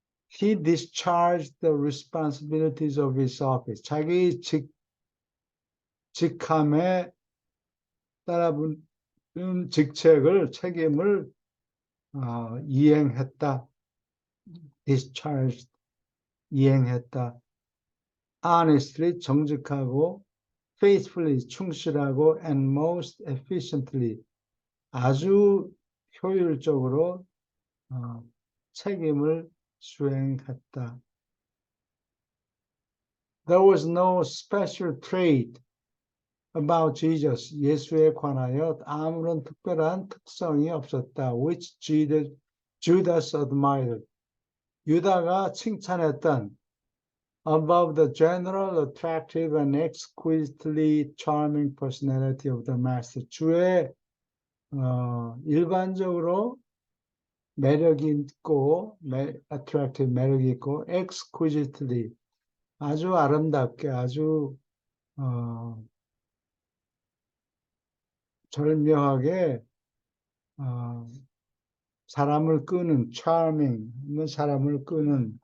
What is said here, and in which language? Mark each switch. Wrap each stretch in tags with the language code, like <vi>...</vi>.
<en>He discharged the responsibilities of his office.</en> <ko>자기 직함에 따라붙는 책임을 이행했다. discharged, 이행했다. honestly, 정직하고 faithfully, 충실하고</ko> <en>and most efficiently,</en> <ko>아주 효율적으로 책임을 수행했다.</ko> <en>There was no special trait about Jesus,</en> <ko>예수에 관하여 아무런 특별한 특성이 없었다.</ko> <en>Which Judas admired.</en> <ko>유다가 칭찬했던</ko> <en>above the general attractive and exquisitely charming personality of the master.</en> <ko>주의 일반적으로 매력이 있고, attractive 매력이 있고, exquisitely 아주 아름답게 아주 절묘하게 사람을 끄는 charming, 사람을 끄는</ko>